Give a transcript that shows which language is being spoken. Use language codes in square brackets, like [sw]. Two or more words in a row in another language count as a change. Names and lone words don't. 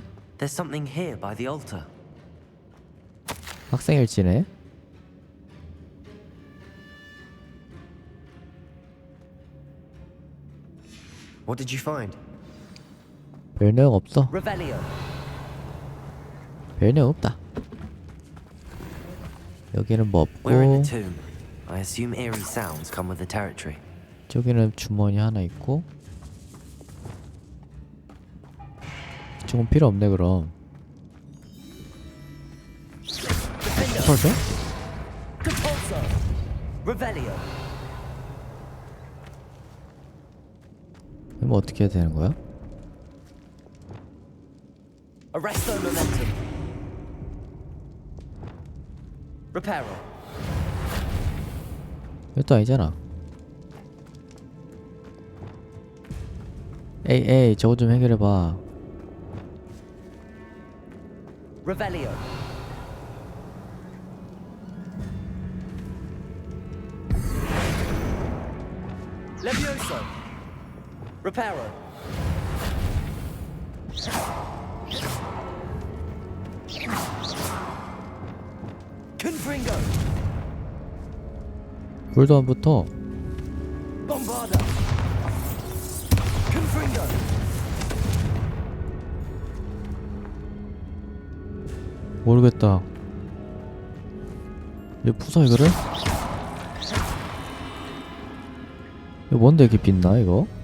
[en] There's something here by the altar. [ko] 학생일지네. [en] What did you find? [ko] 별 내용 없어. [en] Revelio. [ko] 별 내용 없다. 여기는 뭐 [en] We're in a [ko] 없고, [en] tomb. I assume eerie sounds come with the territory. [ko] 저기는 주머니 하나 있고. 저건 필요 없네 그럼. 털죠? [en] Revelio. [ko] 그럼 어떻게 해야 되는 거야? [en] Arresto momentum. Reparo. [ko] 이것도 아니잖아. 에이 저거 좀 해결해봐. [en] Revelio. Levioso. Reparo. Confringo. [ko] 불도 안 붙어. [en] Bombarda. Confringo. [ko] 모르겠다. 얘 부숴 이거를? 이거 뭔데 이렇게 빛나 이거?